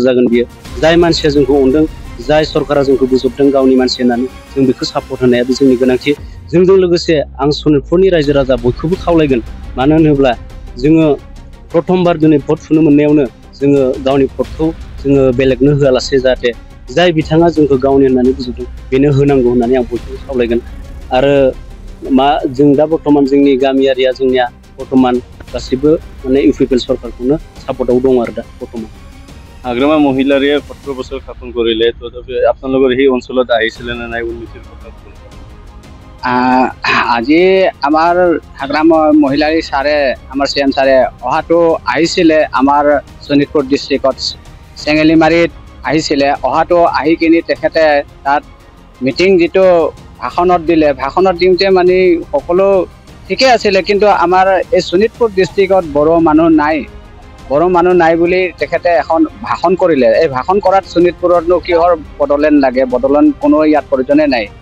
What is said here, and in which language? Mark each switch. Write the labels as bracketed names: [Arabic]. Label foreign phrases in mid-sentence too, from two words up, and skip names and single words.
[Bodo] जागोन बियो जाय मानसिया जोंखौ अनदों जाय सरकारा जोंखौ बोजबदों गावनि मानसि होननानै जों बेखौ सापर्ट होनाया बे जोंनि गोनांथि जोंजों लोगोसे आं सनितपुरनि रायजो राजा बयखौबो खावलायगोन मानो होनोब्ला जोङो प्रथमबार दिनै भट थुनो मोननायावनो जोङो गावनि भटखौ जोङो बेलेगनो होआलासे जाहाथे जाय बिथाङा जोंखौ गावनि होननानै बुजिदों बेनो होनांगौ होननानै आं बयखौबो खावलायगोन आरो जों दा बर्थमान जोंनि गामियारिया जोंनिया बर्थमान गासिबो माने ইউপিপিএল सरकारखौनो সাপোর্টও দং আর বর্তমান [Assamese] হাগ্রামা মহিলাৰে 17 বছৰ শাসন কৰিলে তথাপি আপোনালোকৰ এই অঞ্চলত আহিছিলে নে নাই উন্নতিৰ কথা আজি আমাৰ হাগ্ৰামা মহিলাৰী ছাৰে আমাৰ CM ছাৰে অহাটো আহিছিলে আমাৰ শোণিতপুৰ ডিষ্ট্ৰিক্টত চেঙেলিমাৰীত আহিছিলে অহাটো আহি কিনি তেখেতে তাত মিটিং যিটো ভাষণত দিলে ভাষণত দিওঁতে মানে সকলো ঠিকে আছিলে কিন্তু আমাৰ এই শোণিতপুৰ ডিষ্ট্ৰিক্টত বড়ো মানুহ নাই বুলি তেখেতে এখন ভাষণ কৰিলে এই ভাষণ কৰাত শোণিতপুৰতনো কিহৰ বড়োলেণ্ড লাগে বড়োলেণ্ড কোনো ইয়াত প্ৰয়োজনে নাই